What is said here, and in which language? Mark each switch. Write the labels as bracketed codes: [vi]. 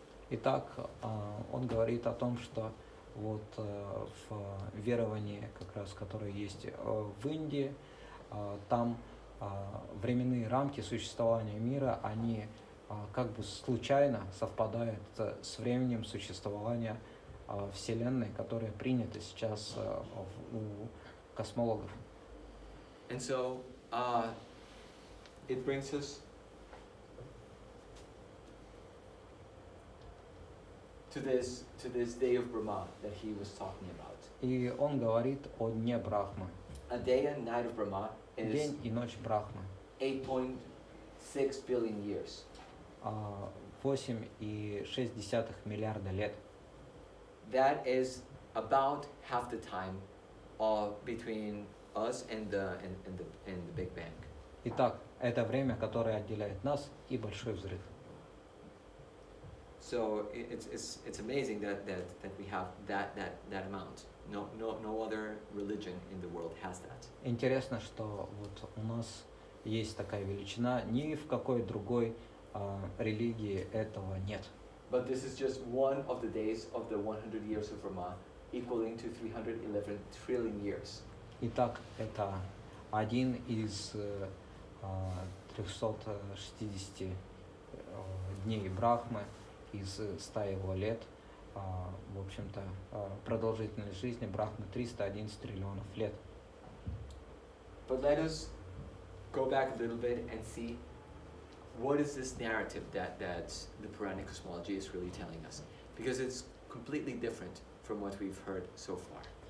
[ru] Итак, он говорит о том, что вот в веровании, как раз, которое есть в Индии, там временные рамки существования мира, они как бы случайно совпадают с временем существования Вселенной, которая принята сейчас у космологов. [en] And so it brings us to this day of Brahma that he was talking about. [ru] И он говорит о дне Брахмы. [en] A day and night of Brahma is [ru] День и ночь Брахмы. [en] 8.6 billion years. [ru] 8,6 миллиарда лет. [en] That is about half the time between us and the Big Bang. [ru] Итак, это время, которое отделяет нас и Большой взрыв. [en] So it's amazing that we have that amount. No other religion in the world has that. [ru] Интересно, что вот у нас есть такая величина, ни в какой другой религии этого нет. [en] But this is just one of the days of the 100 years of Brahma, equaling to 311 trillion years. [ru] Итак, это один из 360 дней Брахмы из 100 его лет. В общем-то, продолжительность жизни Брахмы 311 триллионов лет. [en] But let us go back a little bit and see what is this narrative that the Puranic cosmology is really telling us? Because it's completely different from what we've heard so far.